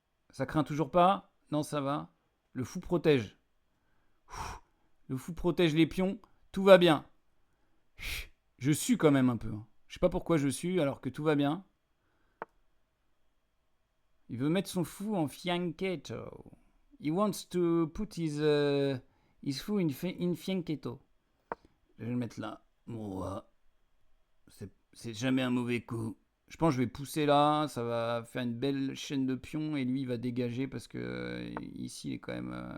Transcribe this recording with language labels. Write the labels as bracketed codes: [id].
[fr] Ça craint toujours pas? Non, ça va. Le fou protège. Le fou protège les pions. Tout va bien. Je sue quand même un peu. Je sais pas pourquoi je sue alors que tout va bien. Il veut mettre son fou en fianchetto. [en] He wants to put his fou in fianchetto. [fr] Je vais le mettre là. Bon, c'est jamais un mauvais coup. Je pense que je vais pousser là, ça va faire une belle chaîne de pions et lui il va dégager parce que ici il est quand même...